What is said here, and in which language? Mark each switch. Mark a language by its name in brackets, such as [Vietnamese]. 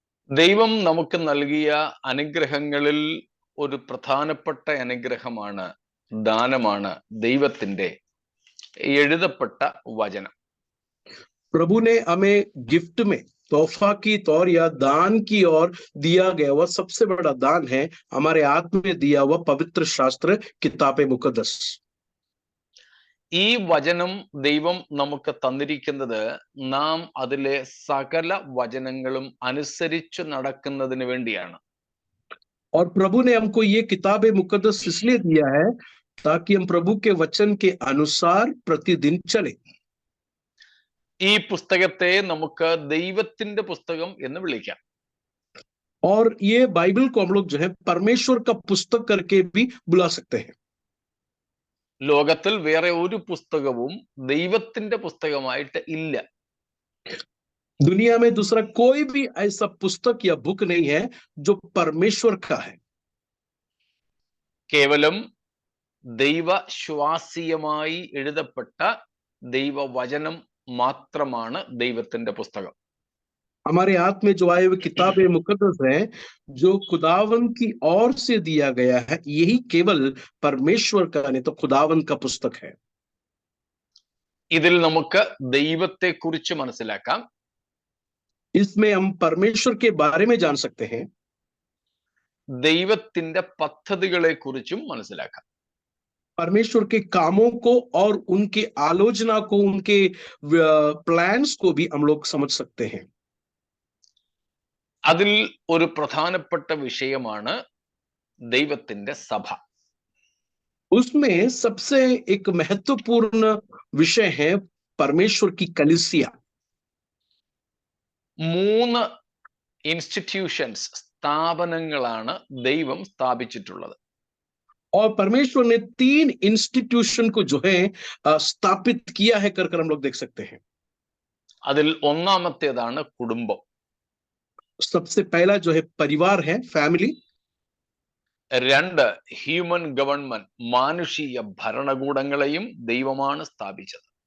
[Malayalam] ദൈവം നമുക്ക് നൽകിയ അനുഗ്രഹങ്ങളിൽ ഒരു പ്രധാനപ്പെട്ട അനുഗ്രഹമാണ്, ദാനമാണ് ദൈവത്തിന്റെ എഴുതപ്പെട്ട വചനം. [Hindi] प्रभु ने हमें गिफ्ट में तोहफा की तौर या दान की ओर दिया गया वह सबसे बड़ा दान है हमारे आत्मा में दिया हुआ पवित्र शास्त्र किताबे मुकद्दस. [Malayalam] ഈ വചനം ദൈവം നമുക്ക് തന്നിരിക്കുന്നത് നാം അതിലെ സകല വചനങ്ങളും അനുസരിച്ചു നടക്കുന്നതിന് വേണ്ടിയാണ്. [Hindi] और प्रभु ने हमको ये किताबे मुकद्दस इसलिए दिया है ताकि हम प्रभु के वचन के अनुसार प्रतिदिन चले. [Malayalam] ഈ പുസ്തകത്തെ നമുക്ക് ദൈവത്തിന്റെ പുസ്തകം എന്ന് വിളിക്കാം. [Hindi] और ये बाइबल को हम लोग जो है परमेश्वर का पुस्तक करके भी बुला सकते हैं. [Malayalam] ലോകത്തിൽ വേറെ ഒരു പുസ്തകവും ദൈവത്തിന്റെ പുസ്തകമായിട്ട് ഇല്ല. [Hindi] दुनिया में दूसरा कोई भी ऐसा पुस्तक या बुक नहीं है जो परमेश्वर का है. [Malayalam] കേവലം ദൈവശ്വാസീയമായി എഴുതപ്പെട്ട ദൈവവചനം മാത്രമാണ് ദൈവത്തിന്റെ പുസ്തകം. [Hindi] हमारे हाथ में जो आए हुए किताबे मुकद्दस है जो खुदावन की ओर से दिया गया है, यही केवल परमेश्वर का नहीं तो खुदावन का पुस्तक है. [Malayalam] ഇതിൽ നമുക്ക് ദൈവത്തെ കുറിച്ച് മനസ്സിലാക്കാം. [Hindi] इसमें हम परमेश्वर के बारे में जान सकते हैं. [Malayalam] ദൈവത്തിന്റെ പദ്ധതികളെ കുറിച്ചും മനസ്സിലാക്കാം. [Hindi] परमेश्वर के कामों को और उनके आलोचना को, उनके प्लान्स को भी हम लोग समझ सकते हैं. [Malayalam] അതിൽ ഒരു പ്രധാനപ്പെട്ട വിഷയമാണ് ദൈവത്തിന്റെ സഭ. [Hindi] उसमें सबसे एक महत्वपूर्ण विषय है परमेश्वर की कलीसिया. [Malayalam] 3 ഇൻസ്റ്റിറ്റ്യൂഷൻസ്, സ്ഥാപനങ്ങളാണ് ദൈവം സ്ഥാപിച്ചിട്ടുള്ളത്. [Hindi] और परमेश्वर ने 3 इंस्टीट्यूशन को जो है स्थापित किया है कर हम लोग देख सकते हैं. [Malayalam] അതിൽ ഒന്നാമത്തേതാണ് കുടുംബം. [Hindi] सबसे पहला जो है परिवार है, फैमिली. [Malayalam] 2 ഹ്യൂമൻ ഗവൺമെന്റ്, മാനുഷിക ഭരണകൂടങ്ങളെയും ദൈവമാണ് സ്ഥാപിച്ചത്.